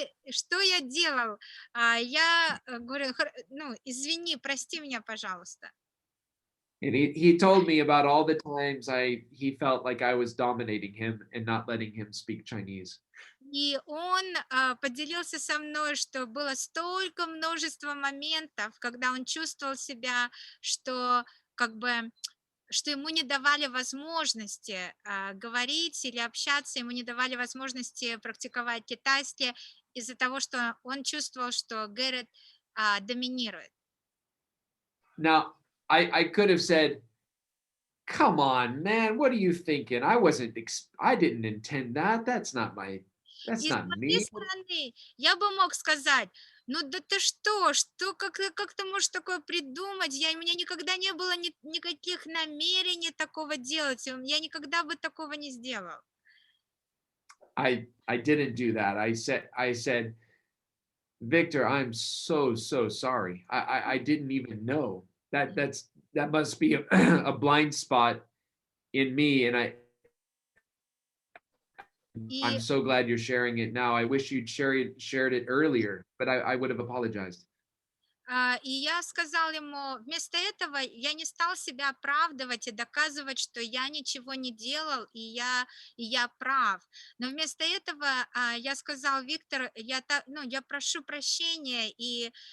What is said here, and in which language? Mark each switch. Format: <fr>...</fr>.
<ru>Что я делал? Я говорю: ну, извини, прости меня, пожалуйста.</ru> <en>And he told me about all the times he felt like I was dominating him and not letting him speak Chinese.</en> <ru>И он поделился со мной, что было столько множество моментов, когда он чувствовал себя, что как бы что ему не давали возможности говорить или общаться, ему не давали возможности практиковать китайский из-за того, что он чувствовал, что Гэрретт доминирует.</ru> <en>Now, I could have said, "Come on, man, what are you thinking? I didn't intend that. That's not</en> <ru>И с моей</ru> <en>me."</en> <ru>стороны я бы мог сказать: ну да ты что, как ты можешь такое придумать? У меня никогда не было никаких намерений такого делать, я никогда бы такого не сделал.</ru> <en>I didn't do that. I said, "Victor, I'm so sorry. I didn't even know. That must be a blind spot in me, and I'm</en> <ru>И</ru> <en>so glad you're sharing it now. I wish you'd shared it earlier, but I would have apologized."</en> <ru>И я сказал ему, вместо этого я не стал себя оправдывать и доказывать, что я ничего не делал, и я прав. Но вместо этого я сказал: Виктор, я прошу прощения, и</ru>